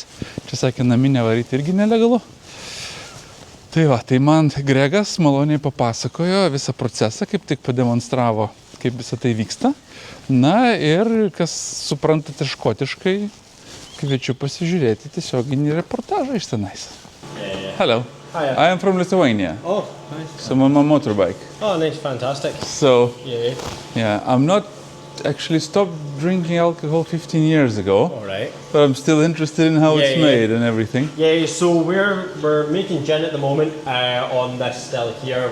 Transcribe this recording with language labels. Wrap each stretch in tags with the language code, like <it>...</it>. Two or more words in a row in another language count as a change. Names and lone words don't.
<lt>Čia sakė, naminę varyti irgi nelegalu. Tai va, tai man Gregas maloniai papasakojo visą procesą, kaip tik pademonstravo, kaip visą tai vyksta. Na ir kas suprantate škotiškai, kviečiu pasižiūrėti tiesioginį reportažą iš tenais.</lt> <en>Hello. Hiya. I am from Lithuania. Oh, nice. So I'm on my motorbike. Oh, nice, fantastic. So, Yeah. I'm not actually stopped drinking alcohol 15 years ago, All right. but I'm still interested in how it's Yeah. made and everything. Yeah, so we're making gin at the moment on this still here.</en>